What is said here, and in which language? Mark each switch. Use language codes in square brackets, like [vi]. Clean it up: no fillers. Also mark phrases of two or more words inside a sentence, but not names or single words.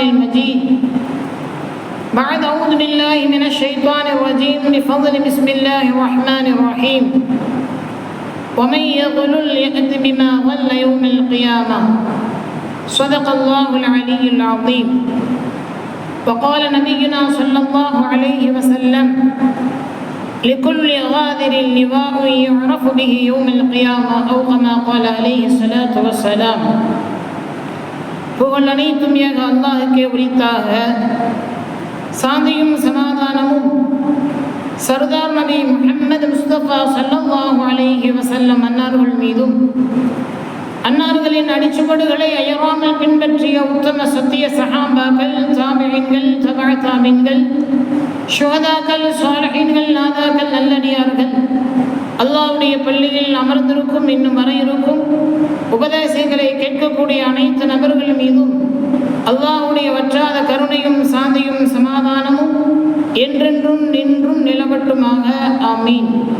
[ar] المجيد بعد أعوذ بالله من الشيطان الرجيم بفضل بسم الله الرحمن الرحيم ومن يضلل يأت بما ضل يوم القيامة صدق الله العلي العظيم وقال نبينا صلى الله عليه وسلم لكل غادر لواء يعرف به يوم القيامة أو كما قال عليه الصلاة والسلام [ta] புகழ் அனைத்தும் ஏக அல்லாஹ்வுக்கே உரித்தாக சாந்தியும் சமாதானமும் சர்தார் நபி முஹம்மது முஸ்தபா ஸல்லல்லாஹு [ar] عليه وسلم [ta] அன்னார்கள் மீதும் அன்னார்களின் அடிச்சுவடுகளை அயராமல் பின்பற்றிய உத்தம சத்திய சஹாபாக்கள் தாபிஈன்கள் தபஅ தாபிஈன்கள் ஷுஹதாக்கள் சாலிஹீன்கள் நாதாக்கள் நல்லடியார்கள் அல்லாஹ்வுடைய பள்ளியில் அமர்ந்திருக்கும் இன்னும் வர இருக்கும் உபதேசங்களை கேட்கக்கூடிய அனைத்து நபர்கள் மீதும் அல்லாஹ்வுடைய வற்றாத கருணையும் சாந்தியும் சமாதானமும் என்றென்றும் நின்றும் நிலவட்டுமாக ஆமீன்.